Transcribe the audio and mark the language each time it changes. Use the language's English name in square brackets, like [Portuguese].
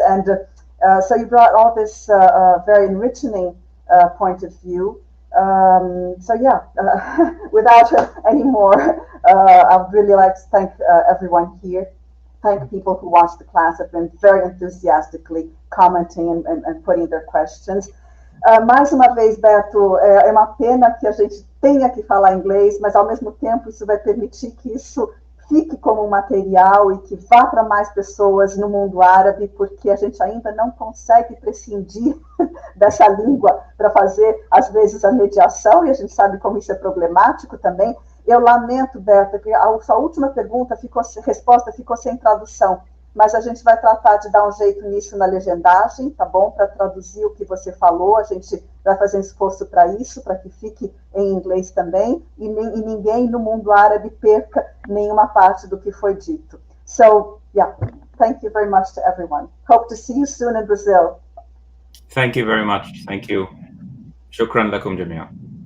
[English] And so you brought all this very enriching point of view. Without any more, I would really like to thank everyone here. Thank people who watched the class, have been very enthusiastically commenting and putting their questions. [Portuguese] Mais uma vez, Beto, é uma pena que a gente tenha que falar inglês, mas ao mesmo tempo isso vai permitir que isso fique como um material e que vá para mais pessoas no mundo árabe, porque a gente ainda não consegue prescindir dessa língua para fazer, às vezes, a mediação, e a gente sabe como isso é problemático também. Eu lamento, Berta, que a sua última resposta ficou sem tradução, mas a gente vai tratar de dar um jeito nisso na legendagem, tá bom? Para traduzir o que você falou, a gente vai fazer um esforço para isso, para que fique em inglês também, e ninguém no mundo árabe perca nenhuma parte do que foi dito. [English] So, yeah, thank you very much to everyone. Hope to see you soon in Brazil. Thank you very much. Thank you. [Arabic] Shukran lakum jamia.